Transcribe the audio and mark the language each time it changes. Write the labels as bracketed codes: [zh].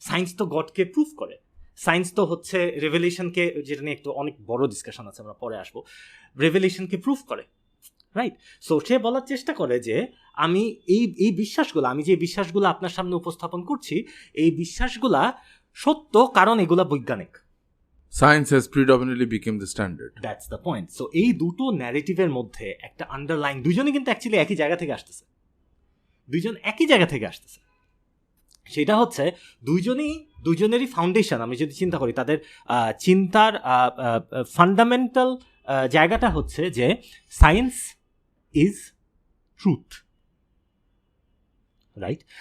[bn] Science তো গডকে proof করে, science তো হচ্ছে রেভেলেশনকে, যেটা নিয়ে একটু অনেক বড় ডিসকাশন আছে, আমরা পরে আসবো, রেভেলেশনকে প্রুফ করে, রাইট। সো সে বলার চেষ্টা করে যে আমি এই বিশ্বাসগুলো, আমি যে বিশ্বাসগুলো আপনার সামনে উপস্থাপন করছি, এই বিশ্বাসগুলা সত্য কারণ এগুলা বৈজ্ঞানিক। [en] Science has predominantly become the standard. That's the point. [bn] So এই দুটো ন্যারেটিভের মধ্যে একটা আন্ডারলাইন, দুজনে কিন্তু অ্যাকচুয়ালি একই জায়গা থেকে আসতেছে, দুইজন একই জায়গা থেকে আসতেছে। সেটা হচ্ছে দুইজনেরই ফাউন্ডেশন, আমি যদি চিন্তা করি তাদের চিন্তার ফান্ডামেন্টাল জায়গাটা হচ্ছে যে সায়েন্স ইজ ট্রুথ, রাইট।